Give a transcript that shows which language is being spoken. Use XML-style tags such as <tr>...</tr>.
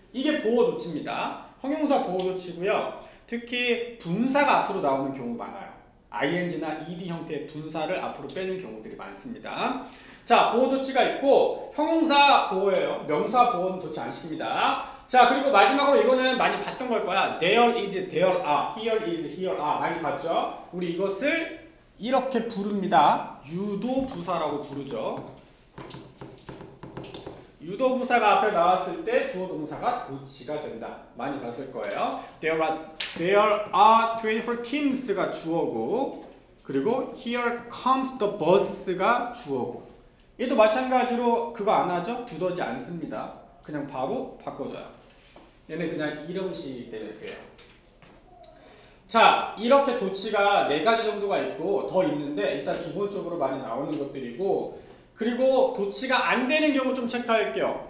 <ko>이게 보어 도치입니다. 형용사 보어 도치고요. 특히 분사가 앞으로 나오는 경우 많아요. ing나 ed 형태의 분사를 앞으로 빼는 경우들이 많습니다. 자, 보어 도치가 있고 형용사 보어예요. 명사 보어는 도치 안 시킵니다. 자, 그리고 마지막으로 이거는 많이 봤던 걸 거야.</ko> <en>There is, there are, here is, here are</en> <ko>많이 봤죠? 우리 이것을 이렇게 부릅니다. 유도 부사라고 부르죠. 유도부사가 앞에 나왔을 때 주어 동사가 도치가 된다. 많이 봤을 거예요.</ko> <en>There are 24 teams</en> <ko>가 주어고, 그리고</ko> <en>here comes the bus가 주어고.</en> <ko>얘도 마찬가지로 그거 안 하죠? 두더지 않습니다. 그냥 바로 바꿔줘요. 얘는 그냥 이름식 때문에 그래요. 자, 이렇게 도치가 4가지 정도가 있고 더 있는데 일단 기본적으로 많이 나오는 것들이고, 그리고 도치가 안 되는 경우 좀 체크할게요.</ko>